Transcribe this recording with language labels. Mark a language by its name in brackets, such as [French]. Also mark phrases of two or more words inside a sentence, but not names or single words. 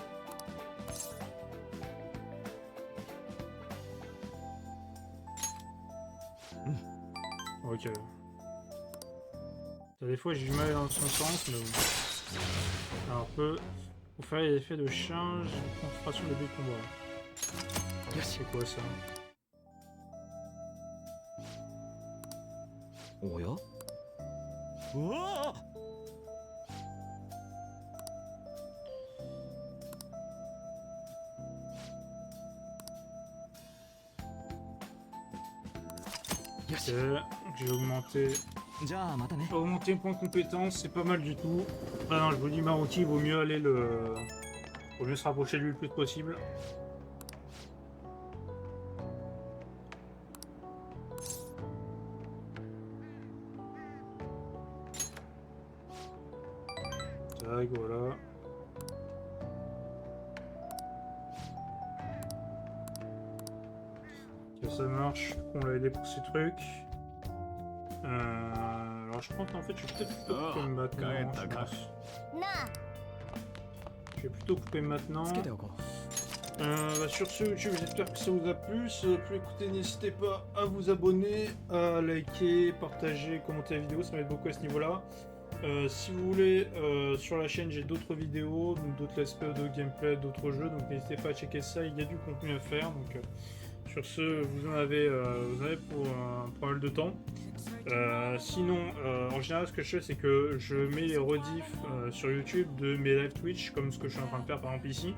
[French] Ok. Des fois j'ai du mal dans son sens, mais bon. Alors peut vous faire les effets de charge, concentration de début de combat. C'est quoi ça? おやうわ Ok, j'ai augmenté. [Japanese] じゃあまたね [French] Augmenter point de compétence, c'est pas mal du tout. Ah non, je vous dis Maroki, vaut mieux aller le Faut mieux se rapprocher de lui le plus possible. Tac, voilà. Ok, ça marche, on l'a aidé pour ces trucs. Alors je pense qu'en fait je vais peut-être plutôt couper maintenant, je pense. なあ Je vais plutôt couper maintenant. [Japanese] つけておこう [French] Bah, sur ce YouTube, j'espère que ça vous a plu. Si ça vous a plu, écoutez, n'hésitez pas à vous abonner, à liker, partager, commenter la vidéo, ça m'aide beaucoup à ce niveau-là. Si vous voulez, sur la chaîne, j'ai d'autres vidéos, donc d'autres [English] let's play, [French] d'autres gameplay, d'autres jeux, donc n'hésitez pas à checker ça, il y a du contenu à faire. Donc, sur ce, vous en avez pour pas mal de temps. Sinon, en général, ce que je fais, c'est que je mets les rediffs sur YouTube de mes live Twitch, comme ce que je suis en train de faire par exemple ici.